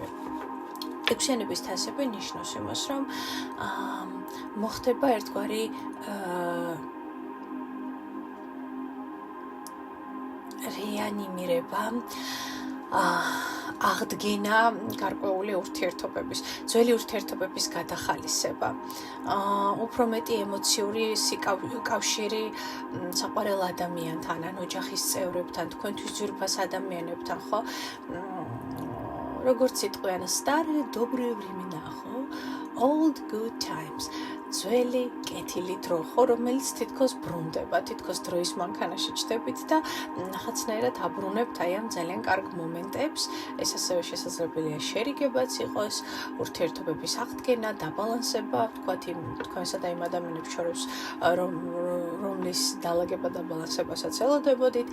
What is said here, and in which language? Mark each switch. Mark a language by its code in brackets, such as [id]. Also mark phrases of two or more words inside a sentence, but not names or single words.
[ka] 6-იანების თასები ნიშნავს იმას, რომ მოხდება ერთგვარი რეანიმირება, აღდგენა გარკვეული ურთიერთობების, ძველი ურთიერთობების გადახალისება, უფრო მეტი ემოციური კავშირი საყვარელ ადამიანთან, ან ოჯახის წევრებთან, თქვენთვის ძვირფას ადამიანებთან, ხო? როგორც იტყვიან, [ru] старые добрые времена, [ka] ხო? [en] Old good times. [ka] ძველი კეთილი დრო, ხო, რომელიც თითქოს ბრუნდება, თითქოს დროის მანქანაში ჩდებით და ნახაცნაირად აბრუნებთ აი ამ ძალიან კარგ მომენტებს. ეს ასევე შესაძლებელია შერიგებაც იყოს, ურთიერთობების აღდგენა, დაბალანსება, ვთქვათ, თქვენსა და იმ ადამიანებს შორის, რომლის დალაგება და ბალანსებასაც ელოდებოდით.